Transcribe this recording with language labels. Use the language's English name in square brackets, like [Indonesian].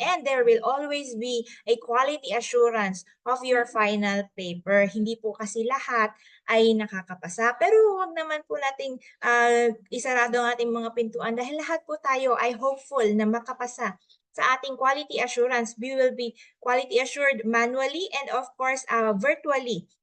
[English] And there will always be a quality assurance of your final paper. [Filipino] Hindi po kasi lahat ay nakakapasa. Pero huwag naman po nating isarado ang ating mga pintuan dahil lahat po tayo ay hopeful na makapasa sa ating quality assurance. [English] We will be quality assured manually and of course virtually.